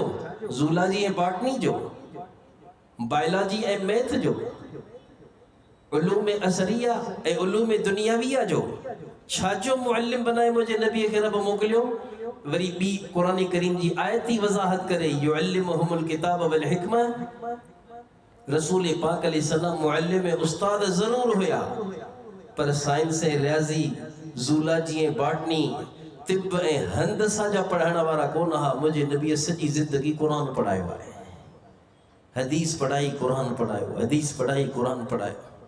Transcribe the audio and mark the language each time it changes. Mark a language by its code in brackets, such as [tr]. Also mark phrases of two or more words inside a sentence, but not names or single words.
[sd] ज़ूलॉजी ऐं बॉटनी जो, बायोलॉजी ऐं मैथ जो, उलूम असरिया ऐं उलूम दुनियाविया जो। छाजो मुअल्लिम बनाए मुंहिंजे नबीअ खे रब मोकिलियो? वरी ॿी क़ुरान करीम जी आयत ई वज़ाहत करे, [ar] يعلمهم الكتاب والحكمة. [sd] रसूल पाक अलैहिस्सलाम मुअल्लिम ऐं उस्ताद ज़रूर हुया, पर साइंस ऐं रियाज़ी, ज़ूलॉजी ऐं बॉटनी, तिब ऐं हंदसा जा पढ़ाइण वारा कोन हा। मुंहिंजे नबीअ सॼी ज़िंदगी क़ुरान पढ़ायो आहे। हदीस पढ़ाई कुरान पढ़ायो, हदीस पढ़ाई कुरान पढ़ायो।